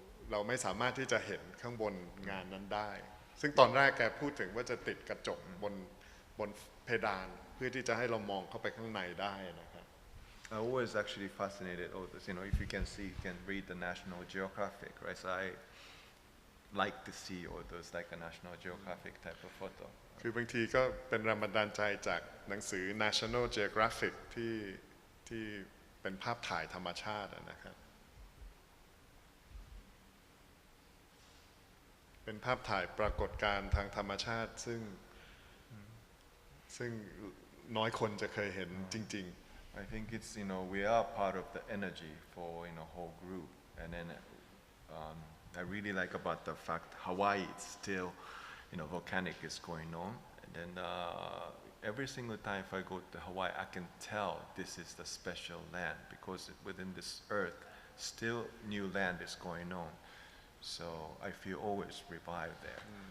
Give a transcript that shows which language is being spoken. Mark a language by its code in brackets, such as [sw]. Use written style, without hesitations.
[th] เราไม่สามารถที่จะเห็นข้างบนงานนั้นได้ซึ่งตอนแรกแกพูดถึงว่าจะติดกระจกบนเพดานเพื่อที่จะให้เรามองเข้าไปข้างในได้นะครับ [en] I always actually fascinated all this. If you can see, you can read the National Geographic, right? So I like to see all those like a National Geographic type of photo. [th] คือบางทีก็เป็นแรงบันดาลใจจากหนังสือ National Geographic ที่เป็นภาพถ่ายธรรมชาตินะครับเป็นภาพถ่ายปรากฏการณ์ทางธรรมชาติซึ่งน้อยคนจะเคยเห็นจริง [en] I think it's we are part of the energy for whole group, and then I really like about the fact Hawaii is still volcanic is going on, and then every single time if I go to Hawaii I can tell this is the special land because within this earth still new land is going on, so I feel always revived there.